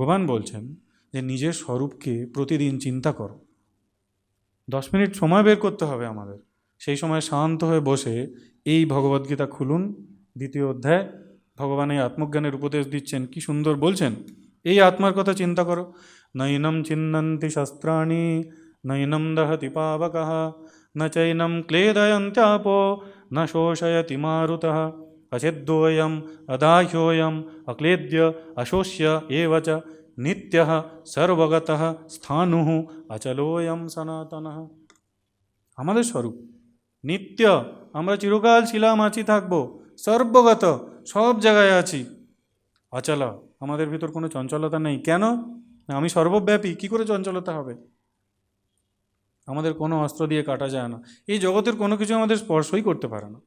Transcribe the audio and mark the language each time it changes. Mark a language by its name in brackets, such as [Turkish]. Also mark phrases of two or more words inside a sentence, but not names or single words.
[Bangla] ভগবান বলছেন যে নিজের স্বরূপকে প্রতিদিন চিন্তা করো। 10 মিনিট সময় বের করতে হবে আমাদের। সেই সময় শান্ত হয়ে বসে এই ভগবদ্গীতা খুলুন, 2য় অধ্যায়। ভগবান এই আত্মজ্ঞানের উপদেশ দিচ্ছেন, কি সুন্দর বলছেন। এই আত্মার কথা চিন্তা করো। [Sanskrit] নৈনম চিন্নন্তি শস্ত্রাণি নৈনম দহতি পাবকঃ ন চৈনম ক্লেদয়ন্ত্যাপো ন শোষয়তি মারুতঃ অছেদ্যোয়ম অদাহ্যোয়ম অক্লেদ্য অশোষ্য এব চ নিত্যঃ সর্বগতঃ স্থাণুঃ অচলোয়ম সনাতনঃ। [Bangla] আমাদের স্বরূপ নিত্য, আমরা চিরকাল ছিলাম, আছি, থাকবো, সর্বগত, সব জায়গায় আছি। অচল, আমাদের ভিতর কোনো চঞ্চলতা নেই। কেন? আমি সর্বব্যাপী, কি করে চঞ্চলতা হবে? আমাদের কোনো অস্ত্র দিয়ে কাটা যায় না, এই জগতের কোনো কিছু আমাদের স্পর্শই করতে পারে না।